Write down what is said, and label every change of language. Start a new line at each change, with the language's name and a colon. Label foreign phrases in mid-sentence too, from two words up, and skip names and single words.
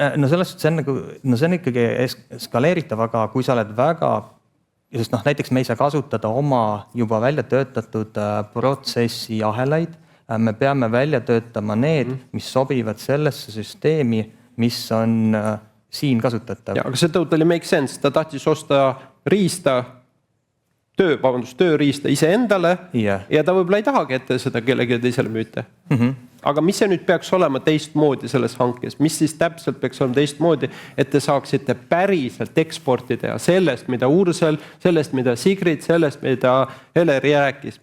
Estonian: No sellest see on ikkagi eskaleeritav, aga kui sa oled väga, sest näiteks me ei saa kasutada oma juba välja töötatud protsessi ahelaid, me peame välja töötama need, mis sobivad sellesse süsteemi, mis on siin kasutatav. Ja, aga see
English: totally make sense.
Estonian: Ta tahtis osta tööriista ise endale ja ta võib-olla ei tahagi, et te seda kellegi teisele müüte. Aga mis see nüüd peaks olema teistmoodi selles hankes? Mis siis täpselt peaks olema teistmoodi, et te saaksite päriselt eksportida ja sellest, mida Ursel, sellest, mida Sigrid, sellest, mida Heleri rääkis.